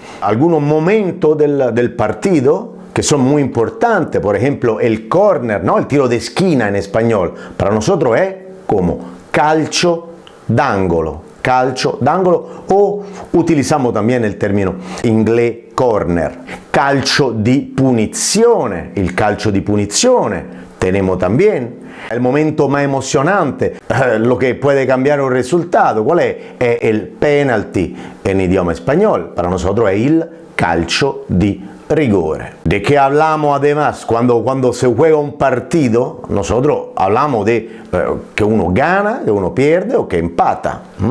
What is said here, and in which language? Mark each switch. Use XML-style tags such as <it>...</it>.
<es>Algunos momentos del partido que son muy importantes, por ejemplo el córner, ¿no? El tiro de esquina en español, para nosotros es como</es> <it>calcio d'angolo,</it> <es>o utilizamos también el término inglés corner.</es> <it>Calcio di punizione, il calcio di punizione tenemos también.</it> <es>El momento más emocionante, lo que puede cambiar un resultado, ¿cuál es? Es el penalty en idioma español. Para nosotros es el</es> <it>calcio di rigore.</it> <es>¿De qué hablamos además? Cuando se juega un partido, nosotros hablamos de que uno gana, que uno pierde o que empata.</es>